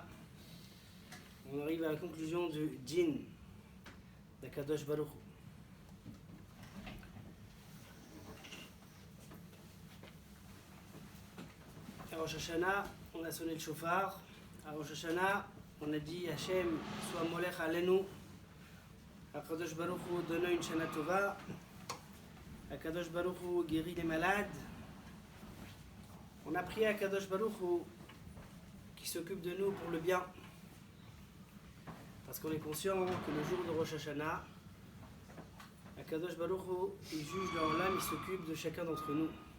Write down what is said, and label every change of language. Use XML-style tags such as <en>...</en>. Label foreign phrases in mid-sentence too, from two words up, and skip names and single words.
<fr>On arrive à la conclusion du Din d'</fr> <he>הקדוש ברוך הוא.</he> <fr>À Rosh Hashanah, on a sonné le chauffard. À Rosh Hashanah, on a dit Hachem, sois</fr> <he>מולך עלינו. הקדוש ברוך הוא</he> <fr>donne une</fr> <he>שנה טובה. הקדוש ברוך הוא</he> <fr>guérit les malades. On a prié à</fr> <he>הקדוש ברוך הוא</he> <fr>qui s'occupe de nous pour le bien. Parce qu'on est conscient que le jour de Rosh Hashanah,</fr> <he>הקדוש ברוך הוא,</he> <fr>il juge dans l'âme, il s'occupe de chacun d'entre nous.</fr>